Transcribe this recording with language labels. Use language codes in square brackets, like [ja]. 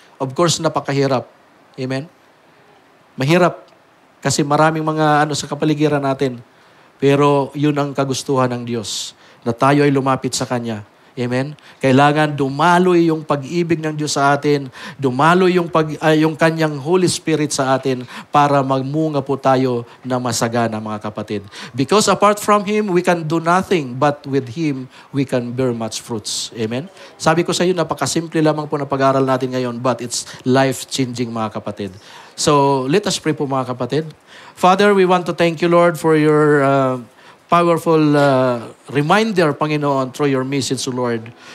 [tl] Of course, napakahirap. Amen? Mahirap kasi maraming mga sa kapaligiran natin. Pero yun ang kagustuhan ng Diyos. na tayo ay lumapit sa Kanya. Amen? Kailangan dumaloy yung pag-ibig ng Diyos sa atin, dumaloy yung Kanyang Holy Spirit sa atin para magmunga po tayo na masagana, mga kapatid. [en] Because apart from Him, we can do nothing, but with Him, we can bear much fruits. [tl] Amen? Sabi ko sa iyo, napakasimple lamang po na pag-aaral natin ngayon, [en] but it's life-changing, [tl] mga kapatid. [en] So, let us pray po, [tl] mga kapatid. [en] Father, we want to thank you, Lord, for your powerful reminder, Panginoon, through your message, Lord.